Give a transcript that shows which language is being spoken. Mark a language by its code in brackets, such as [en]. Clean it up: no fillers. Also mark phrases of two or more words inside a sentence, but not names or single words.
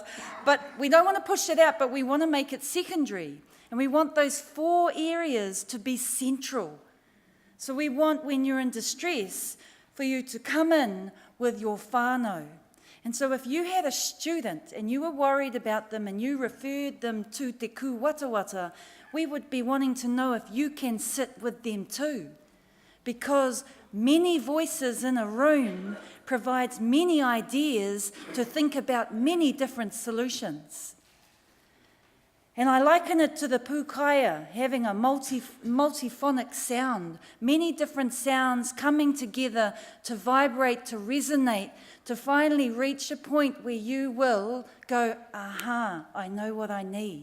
[en] But we don't want to push it out, but we want to make it secondary. And we want those 4 areas to be central. So we want, when you're in distress, for you to come in with your whānau And so if you had a student and you were worried about them and you referred them to te ku watawata, we would be wanting to know if you can sit with them too. Because many voices in a room provides many ideas to think about many different solutions. And I liken it to the pūkaya, having a multiphonic sound, many different sounds coming together to vibrate, to resonate, to finally reach a point where you will go, aha, I know what I need.